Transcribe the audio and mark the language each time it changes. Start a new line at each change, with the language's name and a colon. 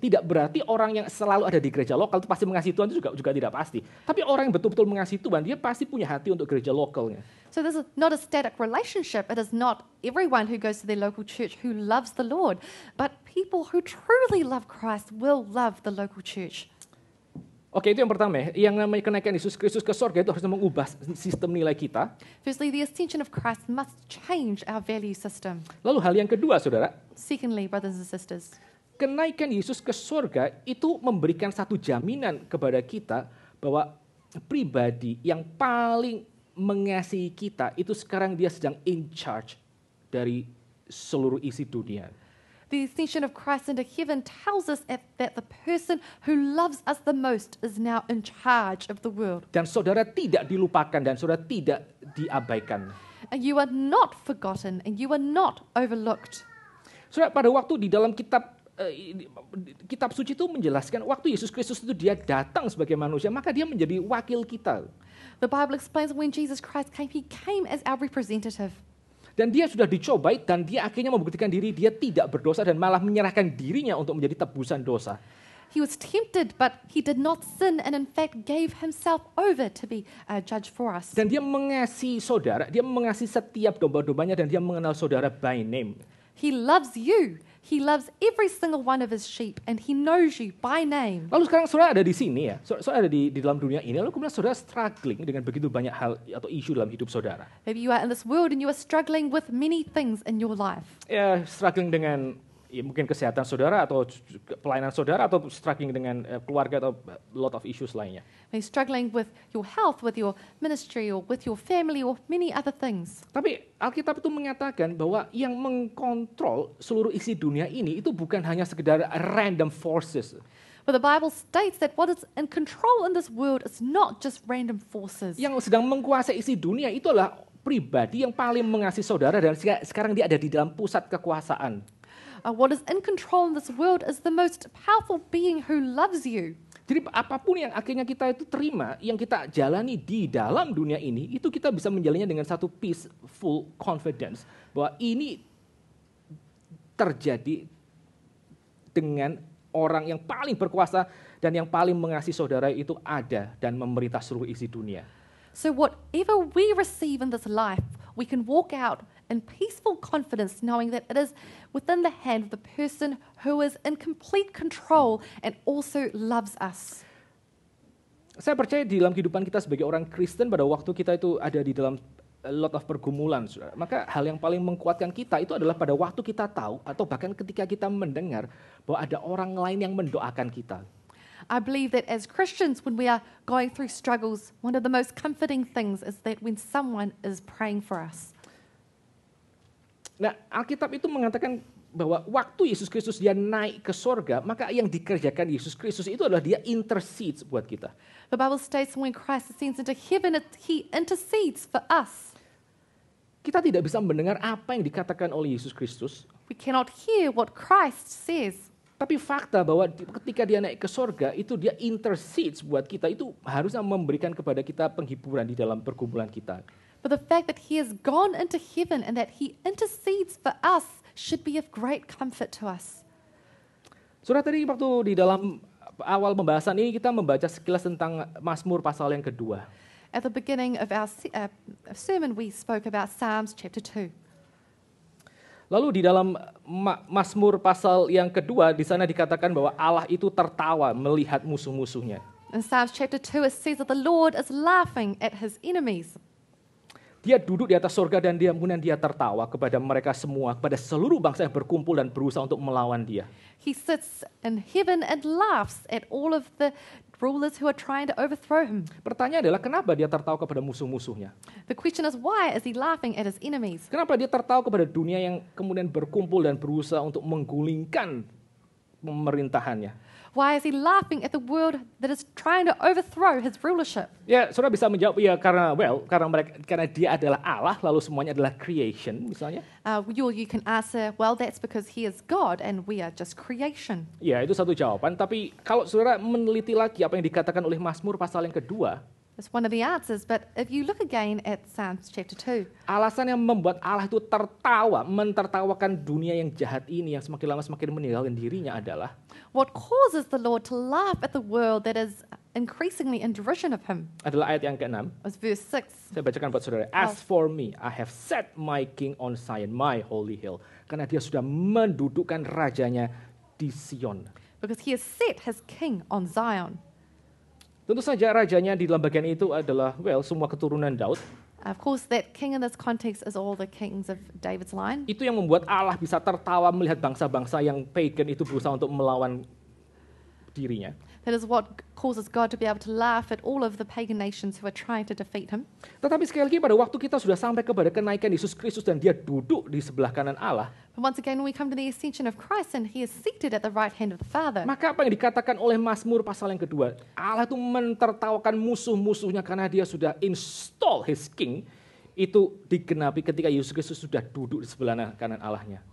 Indonesian: Tidak berarti orang yang selalu ada di gereja lokal itu pasti mengasihi Tuhan, itu juga tidak pasti. Tapi orang yang betul-betul mengasihi Tuhan, dia pasti punya hati untuk gereja lokalnya.
English: So this is not a static relationship. It is not everyone who goes to their local church who loves the Lord, but people who truly love Christ will love the local church.
Indonesian: Oke, itu yang pertama ya. Yang namanya kenaikan Yesus Kristus ke sorga itu harus mengubah sistem nilai kita.
English: Firstly, the ascension of Christ must change our value system.
Indonesian: Lalu hal yang kedua, saudara,
English: Secondly, brothers and sisters,
Indonesian: kenaikan Yesus ke sorga itu memberikan satu jaminan kepada kita bahwa pribadi yang paling mengasihi kita itu sekarang dia sedang
English: in charge
Indonesian: dari seluruh isi dunia.
English: the ascension of Christ into heaven tells us that the person who loves us the most is now in charge of the world.
Indonesian: Dan saudara tidak dilupakan dan saudara tidak diabaikan.
English: And you are not forgotten and you are not overlooked.
Indonesian: Saudara, pada waktu di dalam kitab suci itu menjelaskan waktu Yesus Kristus itu dia datang sebagai manusia, maka dia menjadi wakil kita.
English: The Bible explains when Jesus Christ came, he came as our representative.
Indonesian: Dan dia sudah dicobai dan dia akhirnya membuktikan diri dia tidak berdosa dan malah menyerahkan dirinya untuk menjadi tebusan dosa.
English: He was tempted, but he did not sin and in fact gave himself over to be a judge for us.
Indonesian: Dan dia mengasihi saudara, dia mengasihi setiap domba-dombanya dan dia mengenal saudara
English: by name. He loves you. He loves every single one of his sheep and he knows you by name.
Indonesian: Lalu sekarang saudara ada di sini ya, saudara ada di dalam dunia ini, lalu kemudian saudara struggling dengan begitu banyak hal atau isu dalam hidup saudara.
English: Maybe you are in this world and you are struggling with many things in your life.
Indonesian: Ya, struggling dengan ya mungkin kesehatan saudara atau pelayanan saudara atau struggling dengan keluarga atau
English: lot of issues
Indonesian: lainnya.
English: Maybe struggling with your health, with your ministry or with your family or many other things.
Indonesian: Tapi Alkitab itu mengatakan bahwa yang mengkontrol seluruh isi dunia ini itu bukan hanya sekedar
English: random forces. But the Bible states that what is in control in this world is not just random forces.
Indonesian: Yang sedang menguasai isi dunia itu adalah pribadi yang paling mengasihi saudara dan sekarang dia ada di dalam pusat kekuasaan.
English: What is in control in this world is the most powerful being who loves you.
Indonesian: Jadi apapun yang akhirnya kita itu terima, yang kita jalani di dalam dunia ini, itu kita bisa menjalannya dengan satu
English: peaceful confidence
Indonesian: bahwa ini terjadi dengan orang yang paling berkuasa dan yang paling mengasihi saudara itu ada dan memerintah seluruh isi dunia.
English: So whatever we receive in this life, we can walk out in peaceful confidence knowing that it is within the hand of the person who is in complete control and also loves us.
Indonesian: Saya percaya di dalam kehidupan kita sebagai orang Kristen pada waktu kita itu ada di dalam
English: a lot of
Indonesian: pergumulan, saudara. Maka hal yang paling menguatkan kita itu adalah pada waktu kita tahu atau bahkan ketika kita mendengar bahwa ada orang lain yang mendoakan kita.
English: I believe that as Christians, when we are going through struggles, one of the most comforting things is that when someone is praying for us.
Indonesian: Nah, Alkitab itu mengatakan bahwa waktu Yesus Kristus dia naik ke sorga, maka yang dikerjakan Yesus Kristus itu adalah dia intercedes buat kita.
English: The Bible states when Christ ascends into heaven, he intercedes for us.
Indonesian: Kita tidak bisa mendengar apa yang dikatakan oleh Yesus Kristus,
English: We cannot hear what Christ says.
Indonesian: tapi fakta bahwa ketika dia naik ke sorga, itu dia intercedes buat kita, itu harusnya memberikan kepada kita penghiburan di dalam pergumulan kita.
English: But the fact that he has gone into heaven and that he intercedes for us should be of great comfort to us.
Indonesian: Saudara, tadi waktu di dalam awal pembahasan ini kita membaca sekilas tentang Mazmur pasal yang kedua.
English: At the beginning of our sermon, we spoke about Psalms chapter 2.
Indonesian: Lalu di dalam Mazmur pasal yang kedua, di sana dikatakan bahwa Allah itu tertawa melihat musuh-musuhnya.
English: In Psalms chapter 2, it says that the Lord is laughing at his enemies.
Indonesian: Dia duduk di atas sorga dan kemudian dia tertawa kepada mereka semua, kepada seluruh bangsa yang berkumpul dan berusaha untuk melawan dia.
English: He sits in heaven and laughs at all of the rulers who are trying to overthrow him.
Indonesian: Pertanyaan adalah kenapa dia tertawa kepada musuh-musuhnya?
English: The question is, why is he laughing at his enemies?
Indonesian: Kenapa dia tertawa kepada dunia yang kemudian berkumpul dan berusaha untuk menggulingkan pemerintahannya?
English: Why is he laughing at the world that is trying to overthrow his rulership?
Indonesian: Ya, saudara bisa menjawab ya karena dia adalah Allah, lalu semuanya adalah creation misalnya.
English: You can answer, well, that's because he is God and we are just creation.
Indonesian: Ya, itu satu jawaban. Tapi kalau saudara meneliti lagi apa yang dikatakan oleh Mazmur pasal yang kedua,
English: That's one of the answers. But if you look again at Psalms chapter 2,
Indonesian: alasan yang membuat Allah itu tertawa, mentertawakan dunia yang jahat ini, yang semakin lama semakin meninggalkan dirinya adalah
English: what causes the Lord to laugh at the world that is increasingly in derision of him?
Indonesian: adalah ayat yang ke-6.
English: Is verse 6.
Indonesian: Saya bacakan buat saudara.
English: As for me, I have set my king on Zion, my holy hill.
Indonesian: Karena dia sudah mendudukkan rajanya di Sion.
English: Because he has set his king on Zion.
Indonesian: Tentu saja rajanya di dalam bagian itu adalah, semua keturunan Daud.
English: Of course, that king in this context is all the kings of David's line.
Indonesian: Itu yang membuat Allah bisa tertawa melihat bangsa-bangsa yang pagan itu berusaha untuk melawan dirinya.
English: That is what causes God to be able to laugh at all of the pagan nations who are trying to defeat him.
Indonesian: Tetapi sekali lagi pada waktu kita sudah sampai kepada kenaikan Yesus Kristus dan dia duduk di sebelah kanan Allah,
English: But once again, when we come to the ascension of Christ and he is seated at the right hand of the Father,
Indonesian: maka apa yang dikatakan oleh Mazmur pasal yang kedua, Allah itu mentertawakan musuh-musuhnya karena dia sudah
English: install his king,
Indonesian: itu digenapi ketika Yesus Kristus sudah duduk di sebelah kanan Allahnya.